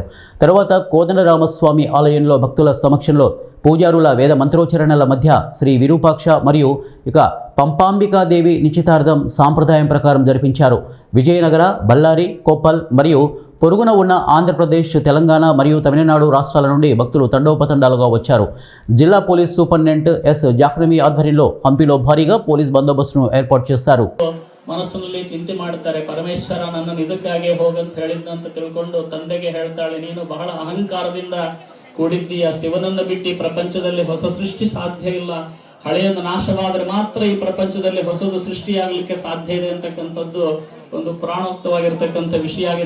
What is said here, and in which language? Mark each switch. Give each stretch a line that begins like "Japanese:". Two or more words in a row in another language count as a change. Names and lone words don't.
Telugu: తర్వాత కోదండరామస్వామి ఆలయంలో భక్తుల సమక్షంలో పూజారుల వేద మంత్రోచ్చరణల మధ్య శ్రీ విరూపాక్ష మరియు పంపాంబికాదేవి నిశ్చితార్థం సాంప్రదాయం ప్రకారం జరిపించారు. విజయనగర, బళ్ళారి, కొప్పల్ మరియు పొరుగున ఉన్న ఆంధ్రప్రదేశ్, తెలంగాణ మరియు తమిళనాడు రాష్ట్రాల నుండి భక్తులు తండోపతండాలుగా వచ్చారు. జిల్లా పోలీస్ సూపరింటెండెంట్ ఎస్ ಜಾಹ್ನವಿ ఆధ్వర్యంలో హంపిలో ಭಾರೀగా పోలీస్ బందోబస్తును ಏರ್ಪಾಡು చేశారు.
Kannada: ಮನಸ್ಸಿನಲ್ಲಿ ಚಿಂತೆ ಮಾಡ್ತಾರೆ. ಪರಮೇಶ್ವರ ನನ್ನನ್ನು ಇದಕ್ಕಾಗಿ ಹೋಗಂತ ಹೇಳಿದ್ದಂತ ತಿಳ್ಕೊಂಡು ತಂದೆಗೆ ಹೇಳ್ತಾಳೆ, ನೀನು ಬಹಳ ಅಹಂಕಾರದಿಂದ ಕೂಡಿದ್ದೀಯ. ಶಿವನನ್ನು ಬಿಟ್ಟು ಪ್ರಪಂಚದಲ್ಲಿ ಹೊಸ ಸೃಷ್ಟಿ ಸಾಧ್ಯ ಇಲ್ಲ. ಹಳೆಯನ್ನು ನಾಶವಾದರೆ ಮಾತ್ರ ಈ ಪ್ರಪಂಚದಲ್ಲಿ ಹೊಸದು ಸೃಷ್ಟಿಯಾಗಲಿಕ್ಕೆ ಸಾಧ್ಯ ಇದೆ ಅಂತಕ್ಕಂಥದ್ದು ಒಂದು ಪ್ರಾಣೋಕ್ತವಾಗಿರ್ತಕ್ಕಂಥ ವಿಷಯ ಆಗಿದೆ.